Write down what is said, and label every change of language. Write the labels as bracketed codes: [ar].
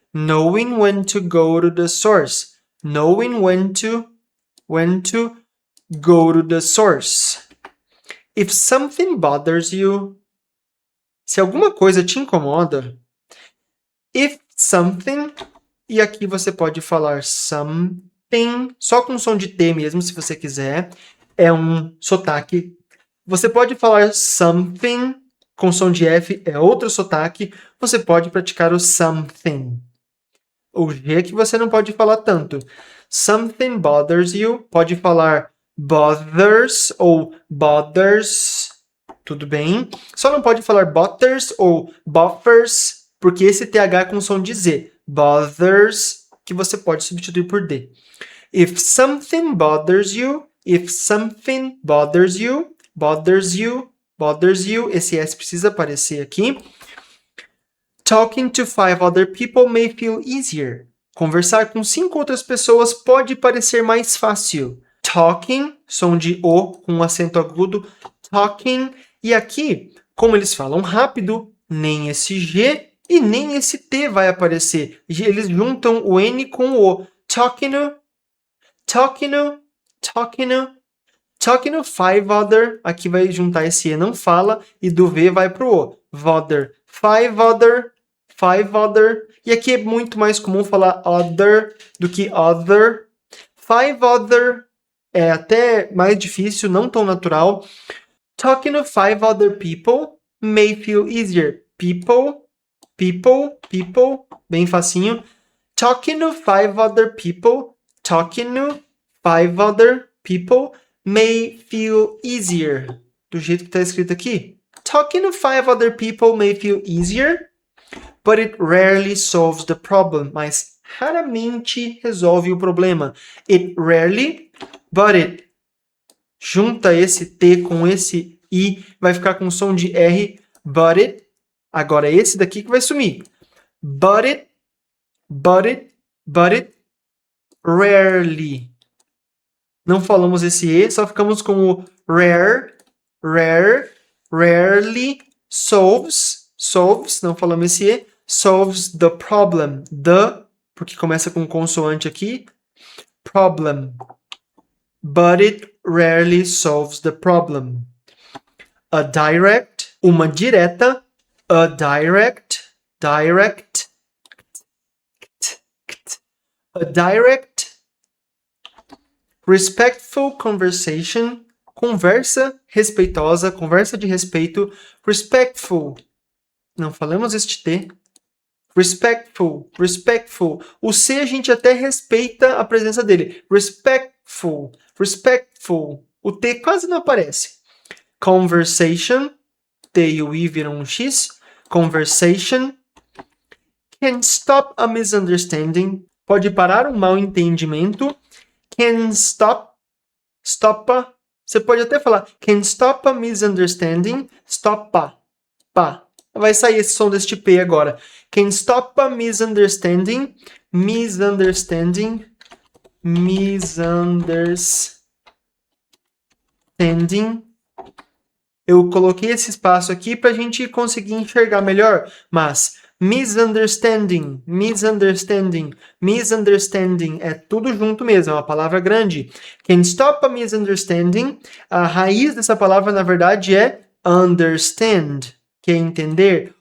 [en] Knowing when to go to the source. Knowing when to go to the source. If something bothers you, [pt] se alguma coisa te incomoda, [en] if something, [pt] e aqui você pode falar something, só com som de T mesmo, se você quiser, é um sotaque. Você pode falar something com som de F é outro sotaque, você pode praticar o something. O G é que você não pode falar tanto. [en] Something bothers you, [pt] pode falar bothers ou bothers, tudo bem. Só não pode falar bothers ou bothers, porque esse TH é com som de Z. Bothers, que você pode substituir por D. [en] If something bothers you, if something bothers you, bothers you, bothers you, [pt] esse S precisa aparecer aqui. [en] Talking to 5 other people may feel easier. [pt] Conversar com 5 outras pessoas pode parecer mais fácil. Talking, som de O com acento agudo. Talking. E aqui, como eles falam rápido, nem esse G e nem esse T vai aparecer. Eles juntam o N com o O. [en] Talking to, talking to, talking to. Talking to 5 other, [pt] aqui vai juntar esse E, não fala, e do V vai pro O. Other. 5 other. 5 other. E aqui é muito mais comum falar other do que other. 5 other é até mais difícil, não tão natural. [en] Talking to 5 other people may feel easier. People, people, people, [pt] bem facinho. [en] Talking to 5 other people, talking to 5 other people may feel easier. [pt] Do jeito que está escrito aqui. [en] Talking to 5 other people may feel easier, but it rarely solves the problem. [pt] Mas raramente resolve o problema. [en] It rarely, but it. [pt] Junta esse T com esse I, vai ficar com som de R. [en] But it. [pt] Agora esse daqui que vai sumir. [en] But it, but it, but it, rarely. [pt] Não falamos esse E, só ficamos com o rare, rare, rarely, solves, solves, não falamos esse E, [en] solves the problem, [pt] porque começa com consoante aqui, problem. [en] But it rarely solves the problem. A direct, [pt] uma direta, a direct, direct, a direct, [en] respectful conversation, [pt] conversa respeitosa, conversa de respeito, respectful, não falamos este T, respectful, respectful, o C a gente até respeita a presença dele, respectful, respectful, o T quase não aparece, conversation, T e o I viram um X, conversation, [en] can stop a misunderstanding, [pt] pode parar um mal entendimento, [en] can stop, stoppa, [pt] você pode até falar, [en] can stop a misunderstanding, stoppa, pá. [pt] Vai sair esse som deste P agora. [en] Can stop a misunderstanding, misunderstanding, misunderstanding. [pt] Eu coloquei esse espaço aqui para a gente conseguir enxergar melhor, mas misunderstanding, misunderstanding, misunderstanding, é tudo junto mesmo, é uma palavra grande. Can stop a misunderstanding, a raiz dessa palavra, na verdade, é understand, que é entender.